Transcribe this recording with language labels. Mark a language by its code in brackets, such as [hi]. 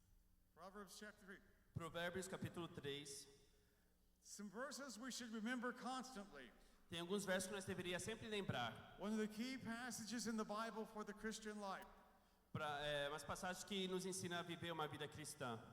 [en] We're in Proverbs chapter 3. Proverbs chapter 3. [pt] Provérbios capítulo 3. [en] Some verses we should remember constantly. [pt] Tem alguns versos que nós deveríamos sempre lembrar. [en] One of the key passages in the Bible for the Christian life. [pt] Umas passagens que nos ensinam a viver uma vida cristã.